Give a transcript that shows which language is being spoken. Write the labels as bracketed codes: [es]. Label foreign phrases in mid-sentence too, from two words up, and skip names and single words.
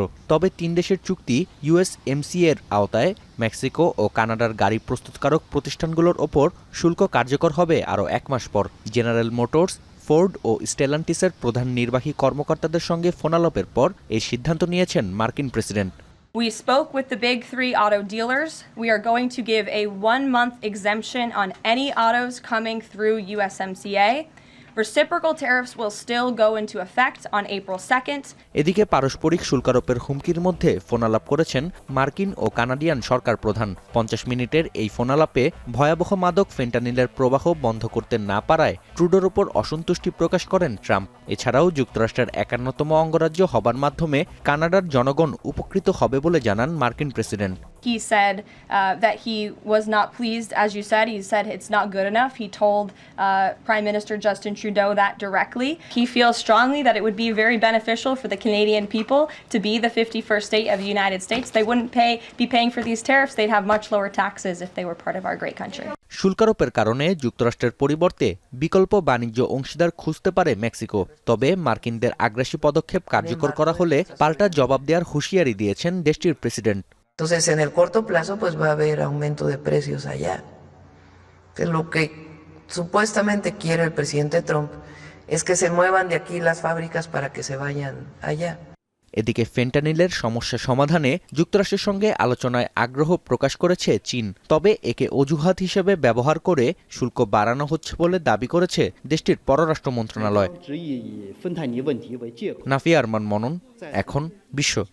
[bn] তবে 3 দেশের চুক্তি USMCA এর আওতায় মেক্সিকো ও কানাডার গাড়ি প্রস্তুতকারক প্রতিষ্ঠানগুলোর ওপর শুল্ক কার্যকর হবে আরও 1 মাস পর। জেনারেল মোটরস, ফোর্ড ও স্টেলান্টিসের প্রধান নির্বাহী কর্মকর্তাদের সঙ্গে ফোনালাপের পর এই সিদ্ধান্ত নিয়েছেন মার্কিন প্রেসিডেন্ট। [en] We spoke with the big 3 auto dealers. We are going to give a 1-month exemption on any autos coming through USMCA. Reciprocal tariffs will still go into effect on April 2nd. [bn] এদিকে পারস্পরিক শুল্কারোপের হুমকির মধ্যে ফোনালাপ করেছেন মার্কিন ও কানাডিয়ান সরকার প্রধান। 50 মিনিটের এই ফোনালাপে ভয়াবহ মাদক ফেন্টানিলের প্রবাহ বন্ধ করতে না পারায় ট্রুডোর ওপর অসন্তুষ্টি প্রকাশ করেন ট্রাম্প। এছাড়াও যুক্তরাষ্ট্রের 51তম অঙ্গরাজ্য হবার মাধ্যমে কানাডার জনগণ উপকৃত হবে বলে জানান মার্কিন প্রেসিডেন্ট। [en] He said that he was not pleased, as you said. He said it's not good enough. He told Prime Minister Justin Trudeau that directly. He feels strongly that it would be very beneficial for the Canadian people to be the 51st state of the United States. They wouldn't be paying for these tariffs. They'd have much lower taxes if they were part of our great country. [bn] শুল্কারোপের কারণে যুক্তরাষ্ট্রের পরিবর্তে বিকল্প বাণিজ্য অংশীদার খুঁজতে পারে মেক্সিকো। তবে মার্কিনদের আগ্রাসী পদক্ষেপ কার্যকর করা হলে পাল্টা জবাব দেওয়ার হুঁশিয়ারি দিয়েছেন দেশটির প্রেসিডেন্ট। [es] Entonces, en el corto plazo, pues va a haber aumento de precios allá. Entonces, lo que supuestamente quiere el presidente Trump es que se muevan de aquí las fábricas para que se vayan allá. [bn] এদিকে ফেন্টানিলের সমস্যা সমাধানে যুক্তরাষ্ট্রের সঙ্গে আলোচনায় আগ্রহ প্রকাশ করেছে চীন। তবে একে অজুহাত হিসেবে ব্যবহার করে শুল্ক বাড়ানো হচ্ছে বলে দাবি করেছে দেশটির পররাষ্ট্র মন্ত্রণালয়। নাফিয়া আরমান মনন, এখন বিশ্ব।